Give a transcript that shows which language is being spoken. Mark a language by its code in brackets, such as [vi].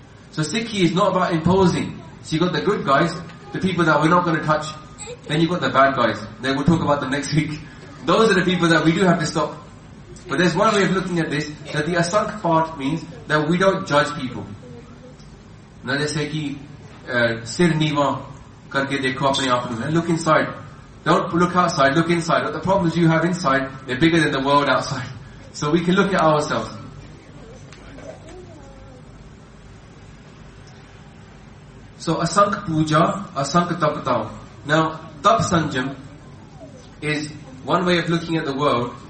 [en] So Sikhi is not about imposing. So you got the good guys, the people that we're not going to touch. Then you've got the bad guys. Then we'll talk about them next week. Those are the people that we do have to stop. But there's one way of looking at this, that the asank part means that we don't judge people. Now they say, [pa] ਕਿ ਸਿਰ ਨਿਵਾ ਕਰਕੇ ਦੇਖੋ ਆਪਣੇ ਆਪ ਨੂੰ. [en] Look inside. Don't look outside, look inside. But the problems you have inside, they're bigger than the world outside. So we can look at ourselves. So [pa] asank puja, asank tapatao. [en] Now, tap sanjam is one way of looking at the world.